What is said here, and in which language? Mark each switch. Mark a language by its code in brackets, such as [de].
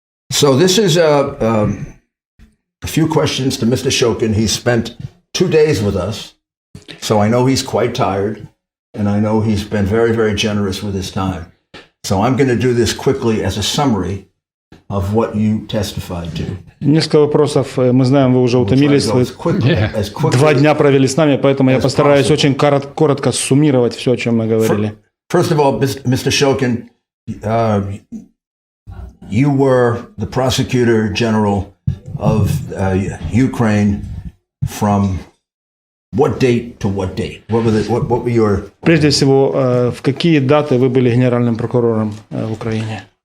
[en] So this is a few questions to Mr. Shokin. He spent 2 days with us, so I know he's quite tired, and I know he's been very, very generous with his time. So I'm going to do this quickly as a summary of what you testified to. [ru] Несколько вопросов. Мы знаем, вы уже утомились. Вы 2 дня провели с нами, поэтому я постараюсь очень коротко суммировать все, о чем мы говорили. [en] First of all, Mr. Shokin, you were the Prosecutor General of Ukraine from what date to what date? What were your... [ru] Прежде всего, в какие даты вы были генеральным прокурором в Украине?